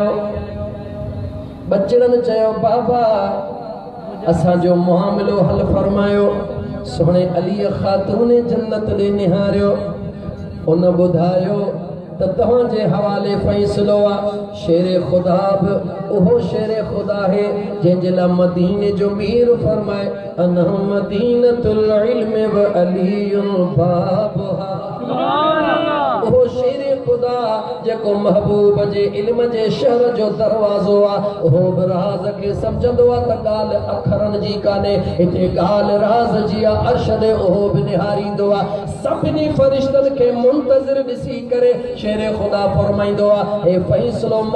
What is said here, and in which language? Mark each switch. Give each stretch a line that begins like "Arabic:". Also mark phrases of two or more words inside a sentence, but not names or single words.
Sindhi: बचड़नि चयो बाबा असांजो मुआमिलो हल फरमायो। सुहिणे अलीअ ख़ातून जन्नत ॾे निहारियो, उन ॿुधायो त तव्हांजे हवाले फ़ैसिलो आहे। शेर ख़ुदा बि उहो शेर ख़ुदा है जंहिंजे लाइ मदीने जो मीर फरमाए
Arabic: أنا مدينة العلم وعلي بابها.
Sindhi: वो शेर खुदा जेको महबूब जे इल्म जे शहर जो दरवाज़ो आ हो बि राज़ खे सम्झंदो आ त ॻाल्हि अखरनि जी कान्हे हिते ॻाल्हि राज़ जी आ अर्श ॾे उहो बि निहारींदो आ सभिनी फरिश्तनि खे मुंतज़िर ॾिसी करे शेर ख़ुदा फरमाईंदो आ हे फ़ैसिलो मां